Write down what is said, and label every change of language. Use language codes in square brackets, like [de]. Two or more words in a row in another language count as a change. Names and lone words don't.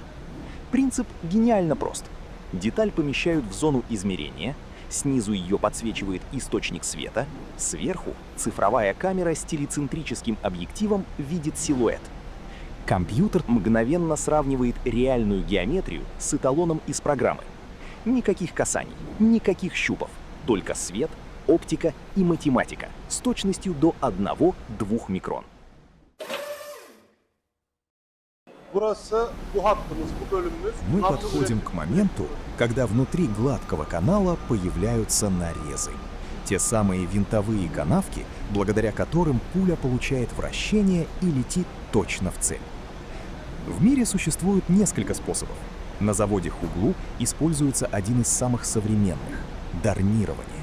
[ru] Принцип гениально прост. Деталь помещают в зону измерения, снизу ее подсвечивает источник света, сверху цифровая камера с телецентрическим объективом видит силуэт. Компьютер мгновенно сравнивает реальную геометрию с эталоном из программы. Никаких касаний, никаких щупов, только свет, оптика и математика с точностью до 1-2 микрон. [tr] Burası bu hattımız, bu bölümümüz. [ru] Мы [tr] Hattın [ru] подходим к моменту, когда внутри гладкого канала появляются нарезы. Те самые винтовые канавки, благодаря которым пуля получает вращение и летит точно в цель. В мире существует несколько способов. На заводе Хуглу используется один из самых современных — дарнирование.